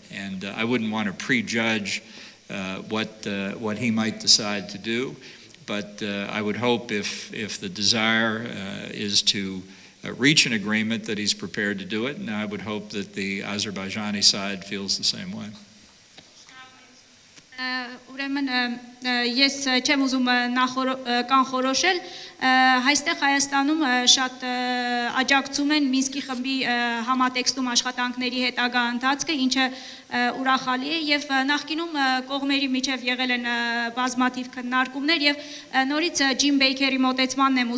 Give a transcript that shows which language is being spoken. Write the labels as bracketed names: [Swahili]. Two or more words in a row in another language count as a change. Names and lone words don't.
[English] And I wouldn't want to prejudge what he might decide to do, but I would hope if the desire is to reach an agreement that he's prepared to do it, and I would hope that the Azerbaijani side feels the same way. [Armenian] Ուրեմն ես չեմ ուզում կանխորոշել, հայստեղ Հայաստանում շատ աջակցում են Մինսկի խմբի համատեքստում աշխատանքների հետագա ընթացքը, ինչը ուրախալի է, եւ նախկինում կողմերի միջև եղել են բազմաթիվ քննարկումներ, եւ նորից Ջիմ Բեյքերի մոտեցմանն եմ